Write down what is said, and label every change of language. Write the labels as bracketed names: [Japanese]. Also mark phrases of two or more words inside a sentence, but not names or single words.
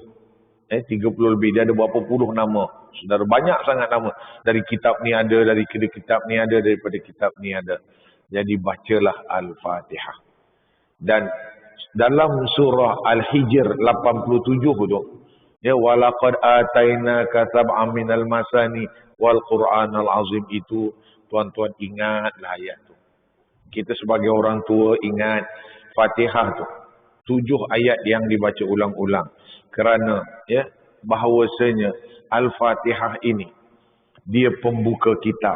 [Malay] 30 lebih. Dia ada berapa puluh nama. Saudara, banyak sangat nama. Dari kitab ni ada, dari kitab ni ada, daripada kitab ni ada. Jadi bacalah Al-Fatihah. Dan dalam surah Al-Hijr 87 tu, ya, [Arabic] ولقد آتيناك سبعا من المثاني والقرآن العظيم, [Malay] itu tuan-tuan ingatlah ayat tu. Kita sebagai orang tua ingat Fatihah tu 7 ayat yang dibaca ulang-ulang. Kerana ya, bahawasanya Al-Fatihah ini dia pembuka kitab.